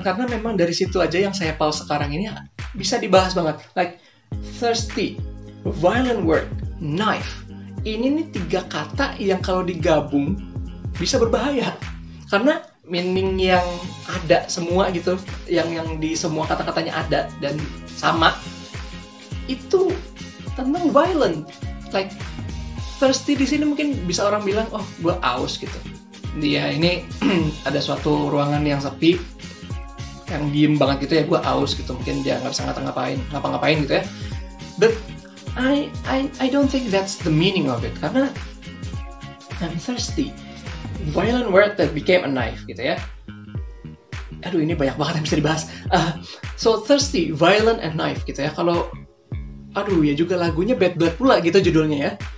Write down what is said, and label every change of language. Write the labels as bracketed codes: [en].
[id] Karena memang dari situ aja yang saya pause sekarang ini bisa dibahas banget. [en] Like thirsty, violent word, knife. [id] Ini nih 3 kata yang kalau digabung bisa berbahaya. Karena meaning yang ada semua gitu, yang di semua kata-katanya ada dan sama, itu tentang violent. Like thirsty di sini mungkin bisa orang bilang, oh gue aus gitu. Dia ini ada suatu ruangan yang sepi, yang diem banget gitu ya, gue aus gitu. Mungkin dia nggak bisa ngapa-ngapain gitu ya. [en] But I don't think that's the meaning of it. Karena I'm thirsty, violent word that became a knife gitu ya. [id] Aduh, ini banyak banget yang bisa dibahas. [en] So thirsty, violent and knife [id] gitu ya. Kalau aduh ya juga lagunya Bad Blood pula gitu judulnya ya.